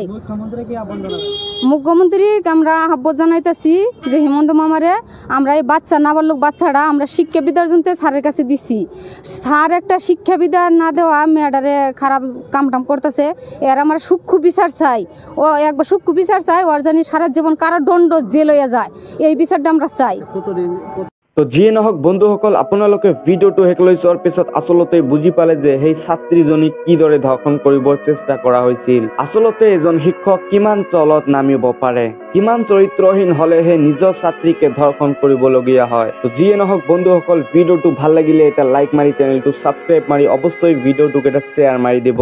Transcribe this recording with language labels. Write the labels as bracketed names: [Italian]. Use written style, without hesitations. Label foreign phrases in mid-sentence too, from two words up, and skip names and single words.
[Bangla] মুখ্যমন্ত্রী আমরা আহ্বান জানাইতেছি যে হেমন্ত মামারে আমরা এই বাচ্চা নাবালক বাচ্চাটা আমরা শিক্ষা বিদার জন্য স্যারের কাছে দিছি। স্যার একটা শিক্ষা বিদার না দেওয়া মেয়েটারে খারাপ কামটাম করতেছে। এর আমরা সূক্ষ্ম বিচার চাই। ও একবার সূক্ষ্ম বিচার চাই, ওর জানি সারা জীবন কারাদণ্ড জেল হয়ে যায়, এই বিচারটা আমরা চাই। [Assamese] তো যিয়ে নহওক বন্ধুসকল, আপোনালোকে ভিডিঅ'টো শেষলৈ চোৱাৰ পিছত আচলতে বুজি পালে যে সেই ছাত্ৰীজনীক কিদৰে ধৰ্ষণ কৰিবৰ চেষ্টা কৰা হৈছিল। আচলতে এজন শিক্ষক কিমান তলত নামিব পাৰে, কিমান চৰিত্ৰহীন হলেহে নিজৰ ছাত্ৰীকে ধৰ্ষণ কৰিবলগীয়া হয়। তো যিয়ে নহওক বন্ধুসকল, ভিডিঅ'টো ভাল লাগিলে এটা লাইক মাৰি চেনেলটো ছাবস্ক্ৰাইব মাৰি অৱশ্যই ভিডিঅ'টোক এটা শ্বেয়াৰ মাৰি দিব।